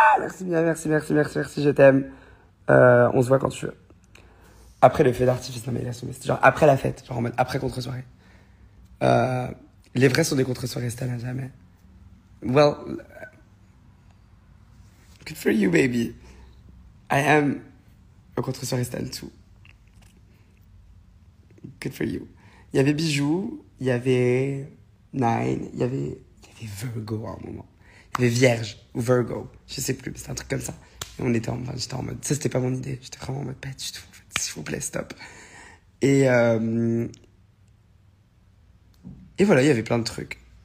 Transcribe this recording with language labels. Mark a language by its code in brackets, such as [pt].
[fr] Merci bien, merci, je t'aime. On se voit quand tu veux. Après le feu d'artifice, non mais laisse tomber. C'était genre après la fête, genre en mode après contre-soirée. Les vrais sont des contre-soirées, Stan à jamais. [en] Well, good for you, baby. I am a contre-soirée Stan too. Good for you. [fr] Il y avait Bijou, il y avait Nine, il y avait Virgo à un moment. Il y avait Vierge ou Virgo, je sais plus, mais c'était un truc comme ça. Et j'étais en mode, ça c'était pas mon idée, j'étais vraiment en mode, pas du tout, en fait, s'il vous plaît, stop. Et voilà, il y avait plein de trucs.